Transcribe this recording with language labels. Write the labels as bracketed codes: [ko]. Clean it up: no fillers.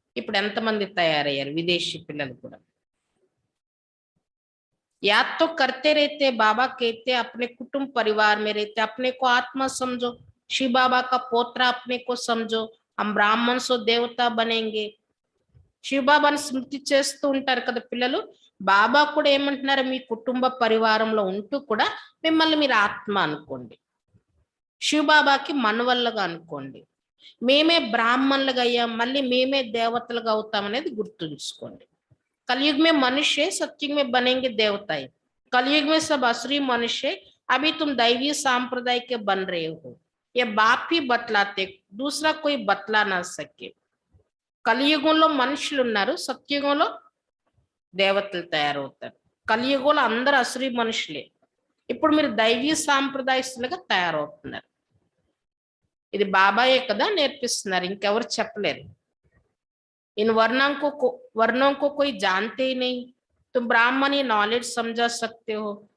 [te] ఇప్పుడు ఎంతమంది తయారయ్యారు విదేశీ పిల్లలు కూడా? [hi] याद तो करते रहते, बाबा कहते अपने कुटुंब परिवार में रहते, अपने को आत्मा समझो, शिव बाबा का पोत्रा अपने को समझो, हम ब्राह्मण सो देवता बनेंगे. [te] శివ బాబాని స్మృతి చేస్తూ ఉంటారు కదా పిల్లలు. బాబా కూడా ఏమంటున్నారు, మీ కుటుంబ పరివారంలో ఉంటూ కూడా మిమ్మల్ని మీరు ఆత్మ అనుకోండి, శివ బాబాకి మనవళ్ళగా అనుకోండి. మేమే బ్రాహ్మణులుగా అయ్యాం, మళ్ళీ మేమే దేవతలుగా అవుతాం అనేది గుర్తుంచుకోండి. [hi] कलयुग में मनुष्य सत्युग में बनेंगे देवता है. कलयुग में सब असुरी मनुष्य, अभी तुम दैवीय सांप्रदाय के बन रहे हो. ये बाप ही बतलाते, दूसरा कोई बतला ना सके. [te] కలియుగంలో మనుషులు ఉన్నారు, సత్యుగంలో దేవతలు తయారవుతారు. కలియుగంలో అందరూ అసురీ మనుషులే. ఇప్పుడు మీరు దైవీ సాంప్రదాయస్తులుగా తయారవుతున్నారు. ఇది బాబాయే కదా నేర్పిస్తున్నారు, ఇంకెవరు చెప్పలేరు. [hi] इन वर्णों को कोई जानते ही नहीं, तुम ब्राह्मण ये नॉलेज समझा सकते हो.